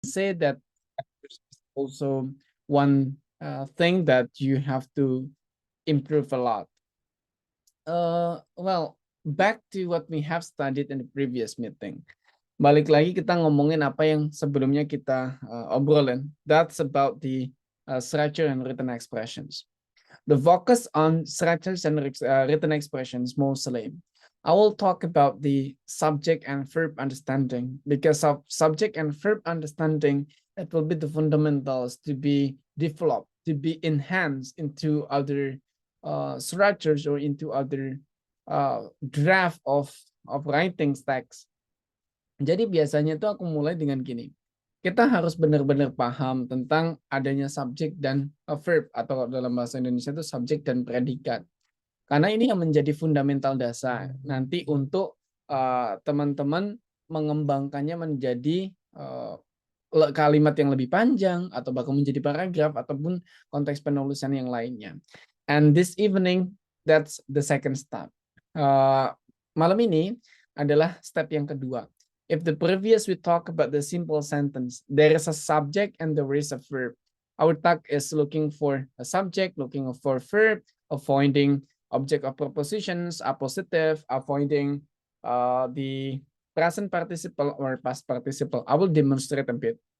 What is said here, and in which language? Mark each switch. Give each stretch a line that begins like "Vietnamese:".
English: say that also one thing that you have to improve a lot. Well, back to what we have studied in the previous meeting.
Indonesian: Balik lagi kita ngomongin apa yang sebelumnya kita obrolin.
English: That's about the structure and written expressions. The focus on structures and written expressions mostly. I will talk about the subject and verb understanding, because of subject and verb understanding, it will be the fundamentals to be developed, to be enhanced into other structures or into other draft of writing text.
Indonesian: Jadi biasanya tuh aku mulai dengan gini. Kita harus benar-benar paham tentang adanya subjek dan verb, atau dalam bahasa Indonesia itu subjek dan predikat. Karena ini yang menjadi fundamental dasar nanti untuk teman-teman mengembangkannya menjadi kalimat yang lebih panjang, atau bahkan menjadi paragraf, ataupun konteks penulisan yang lainnya.
English: And this evening, that's the second step.
Indonesian: Malam ini adalah step yang kedua.
English: If the previous we talk about the simple sentence, there is a subject and there is a verb. Our task is looking for a subject, looking for verb, avoiding object of prepositions, appositive, avoiding the present participle or past participle. I will demonstrate a bit.